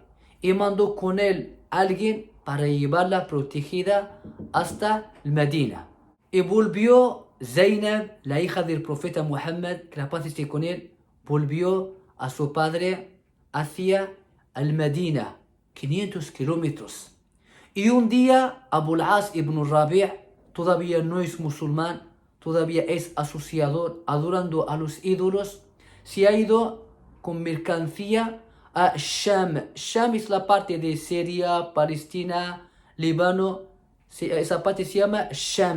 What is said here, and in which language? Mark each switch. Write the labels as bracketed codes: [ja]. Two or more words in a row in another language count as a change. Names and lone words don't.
[es] Y mandó con él alguien para llevarla protegida hasta Medina. Y volvió Zainab, la hija del profeta Muhammad, que la paz esté con él, volvió a su padre hacia el Medina, 500 kilómetros. Y un día Abu al-As ibn Rabi' todavía no es musulmán, todavía es asociador, adorando a los ídolos, se ha ido con mercancía a Sham. Sham es la parte de Siria, Palestina, Líbano, esa parte se llama Sham.